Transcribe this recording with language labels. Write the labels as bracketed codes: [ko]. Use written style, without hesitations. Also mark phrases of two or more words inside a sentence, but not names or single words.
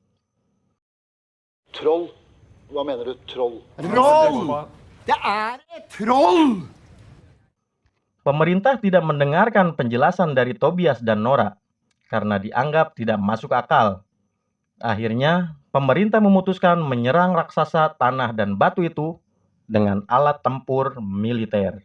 [no] Troll? Hva mener du, troll? Troll! Det er et troll! [id] Pemerintah tidak mendengarkan penjelasan dari Tobias dan Nora karena dianggap tidak masuk akal. Akhirnya, pemerintah memutuskan menyerang raksasa tanah dan batu itu dengan alat tempur militer.